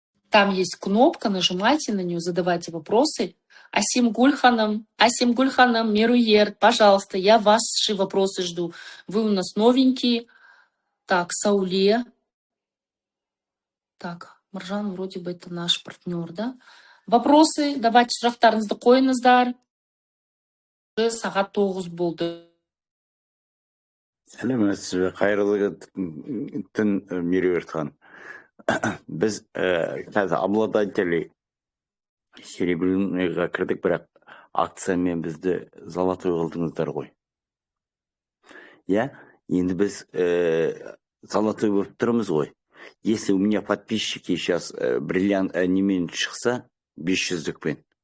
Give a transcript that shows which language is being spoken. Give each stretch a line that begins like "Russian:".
Russian: Там есть кнопка, нажимайте на нее, задавайте вопросы. Асимгуль ханым, Меруер, пожалуйста, я ваши вопросы жду. Вы у нас новенькие. Так, Сауле. Так, Маржан вроде бы это наш партнер, да? Вопросы, давайте
Kazakh: сұрақтарыңызды қойыңыздар. Сағат 9 болды. сәлеметсіз бе, қайырлы түн, Меруерт ханым. Біз қазір
Russian: обладатели
Kazakh: серебряныйға кірдік, бірақ акциямен бізді золотой қылдыңыздар ғой. Енді біз золотой болып тұрмыз ғой.
Russian: Если у меня подписчики сейчас бриллиант
Kazakh: немен шықса, 500-дікпен.